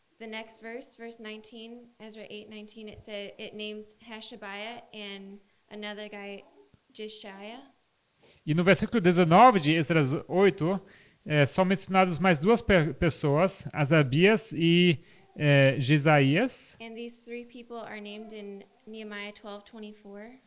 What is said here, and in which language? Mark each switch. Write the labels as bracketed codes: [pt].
[en] the next verse, verse 19, Ezra 8:19, it names Hashabiah and another guy, Jeshiah. [pt] E no versículo 19 de Esdras 8, são mencionadas mais duas pessoas, Asabias e Jesaías. [en] And these three people are named in Nehemiah 12:24.